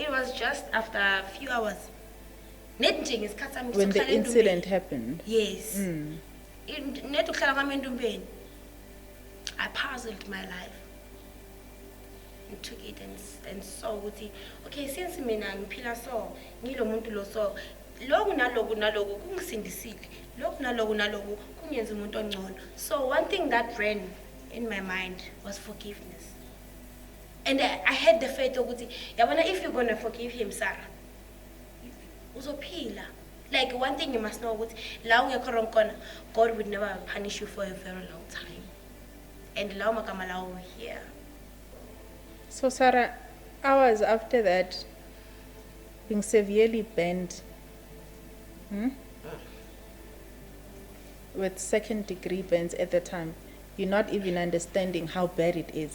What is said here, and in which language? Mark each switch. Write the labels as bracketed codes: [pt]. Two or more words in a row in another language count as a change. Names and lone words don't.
[en] It was just after a few hours. When the incident happened. Yes. I puzzled my life and took it and saw okay, since [zu] mina ngiphila so ngilo muntu lo so loku naloku kungisindisile loku naloku kunyenza umuntu ongcono. [en] So one thing that ran in my mind was forgiveness, and I had the faith [zu] ukuthi yabona, [en] if you're gonna forgive him, Sarah, uzophila. Like one thing you must know [zu] ukuthi la ungekho [en] wrong khona, God would never punish you for a very long time, and [zu] la magama lawo [en] here. So Sarah, hours after that, being severely burned with second-degree burns at the time, you're not even understanding how bad it is.